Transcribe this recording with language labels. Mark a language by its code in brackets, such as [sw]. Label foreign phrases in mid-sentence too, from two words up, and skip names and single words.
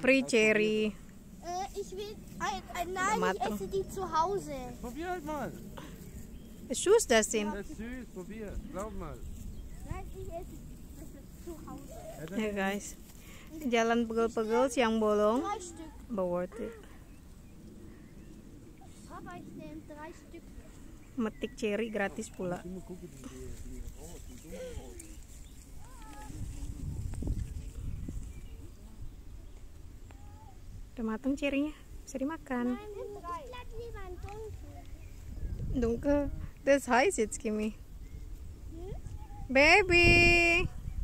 [en] free cherry. [de] Ich will. Nein, ich esse die zu Hause. Probier halt mal. Süß das sind. Das ist süß, probier. Glaub mal. Nein, ich esse das zu Hause. [id] Ya guys, jalan pegel-pegel siang bolong, [de] 3 Stück. [en] but worth it. [de] Papa, ich nehme 3 Stück. [id] Metik cherry gratis pula. [de] Immer gucken, die rot, die dunkelrot. [id] Udah matang cherrynya, bisa dimakan. [de] Nein, ich bleib lieber ein Dunkel. Dunkel, das heißt jetzt, Kimi. Baby!